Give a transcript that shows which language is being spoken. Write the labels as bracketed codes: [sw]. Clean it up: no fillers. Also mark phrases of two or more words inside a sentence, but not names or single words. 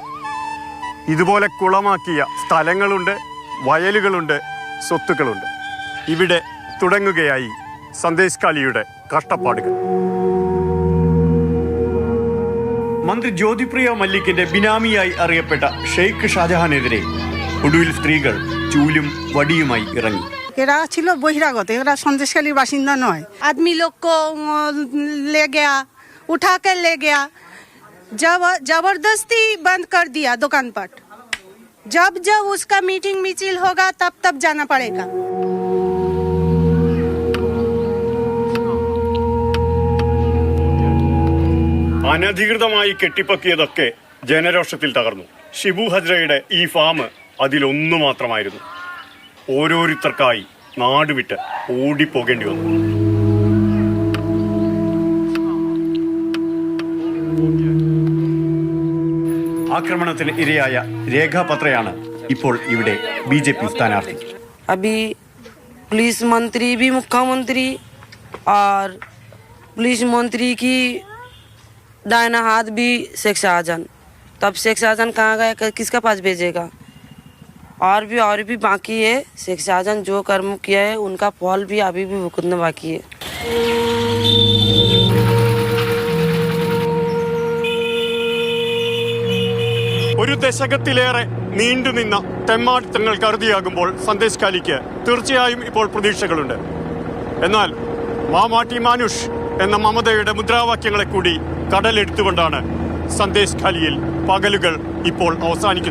[ml] ഇതുപോലെ കുളമാക്കിയ സ്ഥലങ്ങളുണ്ട്, വയലുകളുണ്ട്, സ്വത്തുക്കളുണ്ട്. ഇവിടെ തുടങ്ങുകയായി സന്ദേശ് കാലിയുടെ കഷ്ടപ്പാടുകൾ. മന്ത്രി ജ്യോതിപ്രിയ മല്ലിക്കിന്റെ ബിനാമിയായി അറിയപ്പെട്ട ഷെയ്ഖ് ഷാജഹാനെതിരെ ഒടുവിൽ സ്ത്രീകൾ ചൂലും വടിയുമായി ഇറങ്ങി. [bn] এরা ছিল বহিরাগত, এরা সন্দেশখালীর বাসিন্দা নয়। [hi] आदमी लोग को ले गया, उठा कर ले गया, जबरदस्ती बंद कर दिया दुकानपाट। जब जब उसका मीटिंग मिचिल होगा तब तब जाना पड़ेगा। [ml] അനധികൃതമായി കെട്ടിപ്പൊക്കിയതൊക്കെ ജനരോഷത്തിൽ തകർന്നു. ഷിബു ഹജ്രയുടെ ഈ ഫാം അതിലൊന്നു മാത്രമായിരുന്നു. ഓരോരുത്തർക്കായി നാടുവിട്ട് ഓടിപ്പോകേണ്ടി വന്നു. ആക്രമണത്തിന് ഇരയായ രേഖാപത്രയാണ് ഇപ്പോൾ ഇവിടെ BJP സ്ഥാനാർത്ഥി. [hi] अभी पुलिस मंत्री भी मुख्यमंत्री और पुलिस मंत्री की दाहिना हाथ भी शेख शाहजहां. तब शेख शाहजहां कहाँ गए, किसका पास भेजेगा? और भी बाकी है. शेख शाहजहां जो कर्म किया है उनका फल भी अभी भी भुगतना बाकी है. [ml] ഒരു ദശകത്തിലേറെ നീണ്ടുനിന്ന തെമ്മാടിത്തങ്ങൾ കരുതിയാകുമ്പോൾ സന്ദേശ് കാലിക്ക് തീർച്ചയായും ഇപ്പോൾ പ്രതീക്ഷകളുണ്ട്. എന്നാൽ മാമാട്ടി മാനുഷ് എന്ന മമതയുടെ മുദ്രാവാക്യങ്ങളെ കൂടി കടലെടുത്തുകൊണ്ടാണ് സന്ദേശ് കാലിയിൽ പകലുകൾ ഇപ്പോൾ അവസാനിക്കുന്നത്.